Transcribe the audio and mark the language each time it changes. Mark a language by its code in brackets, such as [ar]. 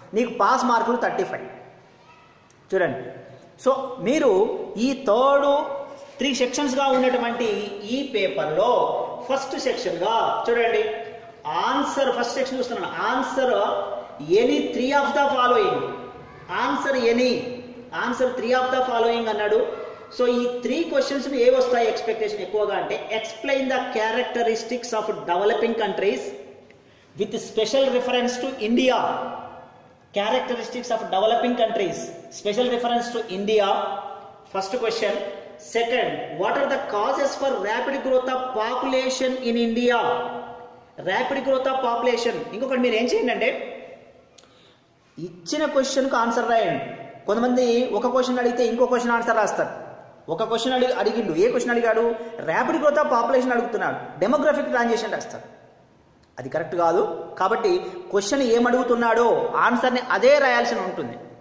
[te] నీకు పాస్ మార్కులు 35. చూడండి, సో మీరు ఈ 3 సెక్షన్స్గా ఉన్నటువంటి ఈ పేపర్లో ఫస్ట్ సెక్షన్గా చూడండి, ఆన్సర్ ఫస్ట్ సెక్షన్ చూస్తున్నాను. [en] Answer any 3 of the following, answer 3 of the following అన్నాడు. So ఈ 3 questions ఏ వస్తాయి ఎక్స్పెక్టేషన్ ఎక్కువగా అంటే, explain the characteristics of developing countries, with special reference to India. Characteristics of developing countries. Special reference to India. First question. Second, what are the causes for rapid growth of population in India? Rapid growth of population. [te] ఇంకొకటి మీరు ఏం చేయండి అంటే ఇచ్చిన క్వశ్చన్కు answer రాయండి. కొంతమంది ఒక question అడిగితే ఇంకో క్వశ్చన్ ఆన్సర్ రాస్తారు. ఒక క్వశ్చన్ అడిగిండు, ఏ క్వశ్చన్ అడిగాడు? [en] rapid growth of population [te] అడుగుతున్నాడు, [en] demographic transition [te] రాస్తాడు. అది [en] Correct కాదు. [te] కాబట్టి క్వశ్చన్ ఏమడుగుతున్నాడో ఆన్సర్ని అదే రాయాల్సి ఉంటుంది.